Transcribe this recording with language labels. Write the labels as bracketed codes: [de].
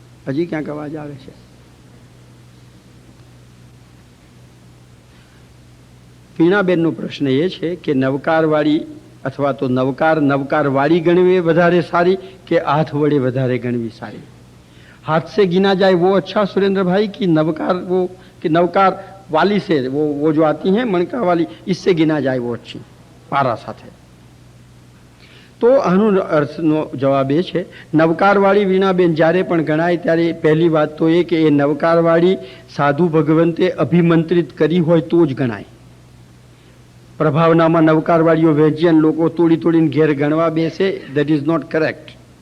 [gu] હજી ક્યાંક અવાજ આવે છે? વીણાબેનનો પ્રશ્ન એ છે કે નવકારવાળી અથવા તો નવકાર વાળી ગણવી વધારે સારી કે હાથ વડે વધારે ગણવી સારી? [hi] हाथ से गिना जाए वो अच्छा सुरेंद्र भाई कि नवकार वाली से वो जो आती हैं मणका वाली, इससे गिना जाए वो अच्छी पारा साथे? [gu] तो આનો અર્થનો જવાબ એ છે, નવકારવાળી વીણાબેન જ્યારે પણ ગણાય ત્યારે પહેલી વાત તો એ કે એ નવકારવાળી સાધુ ભગવંતે અભિમંત્રિત કરી હોય તો જ ગણાય. પ્રભાવનામાં નવકારવાળીઓ વેજિયન લોકો તોડીને ઘેર ગણવા બેસે, [en] That is not correct.